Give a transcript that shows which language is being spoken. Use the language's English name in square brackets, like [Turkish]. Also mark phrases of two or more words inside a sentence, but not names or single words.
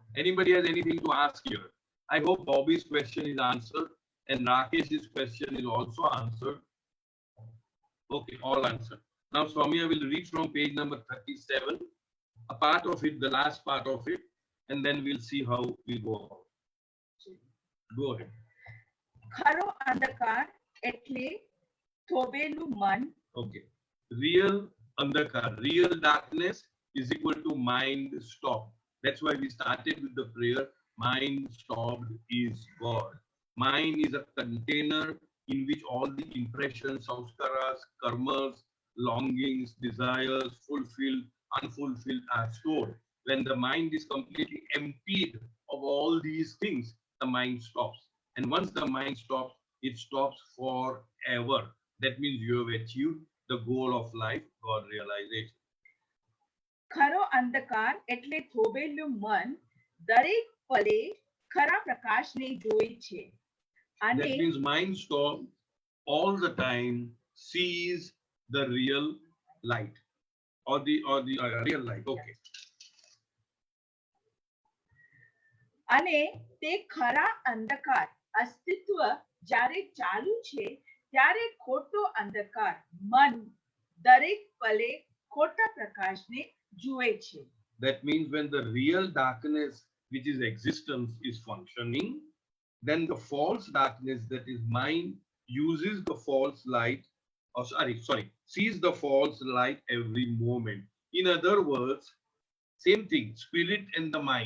[English] Anybody has anything to ask here? I hope Bobby's question is answered and Rakesh's question is also answered. Okay, all answered. Now Soumya will read from page number 37, a part of it, the last part of it, and then we'll see how we go about. Go ahead. [Gujarati] ખરો અંધકાર એટલે થોભેલું મન. [English] Okay. Real andhakar, real darkness is equal to mind stop. That's why we started with the prayer, mind stopped is God. Mind is a container in which all the impressions, samskaras, karmas, longings, desires, fulfilled, unfulfilled are stored. When the mind is completely emptied of all these things, the mind stops. And once the mind stops, it stops forever. That means you have achieved the goal of life, God realization. [Gujarati] ખરો અંધકાર એટલે થોભેલું મન દરેક પલે ખરા પ્રકાશને જોઈ છે. [English] That [Gujarati] અને [English] means mind stop all the time sees the real light or the real light. Okay. [Gujarati] અને તે ખરા અંધકાર અસ્તિત્વ જ્યારે ચાલુ છે ત્યારે ખોટો અંધકાર મન દરેક પલે ખોટા પ્રકાશને જુએ છે. [English] That means when the real darkness, which is existence, is functioning, then the false darkness, that is mind, uses the false light, or sees the false light every moment. In other words, same thing, spirit and the mind.